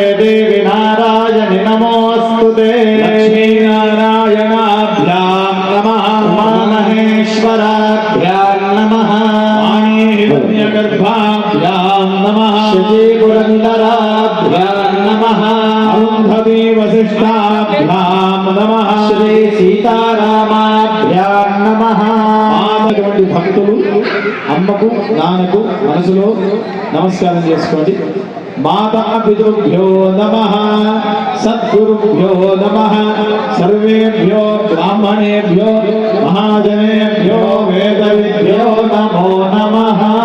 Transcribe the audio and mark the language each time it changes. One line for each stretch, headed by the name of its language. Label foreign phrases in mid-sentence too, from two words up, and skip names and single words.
Sanskrit: देवि नारायणि नमोऽस्तुते लक्ष्मीनारायणाभ्यां नमः उमामहेश्वराभ्यां नमः वाणीहिरण्यगर्भाभ्यां नमः श्रीपुरन्दराभ्यां नमः अरुन्धती वसिष्ठाभ्यां नमः श्री सीतारामाभ्यां नमः
Telugu: ఆమెటువంటి భక్తులు అమ్మకు నాన్నకు మనసులో నమస్కారం చేసుకోండి.
Sanskrit: మాతా పితృభ్యో నమః సద్గురుభ్యో నమః సర్వేభ్యో బ్రాహ్మణేభ్యో మహాజనేభ్యో వేదవిభ్యో నమో నమః.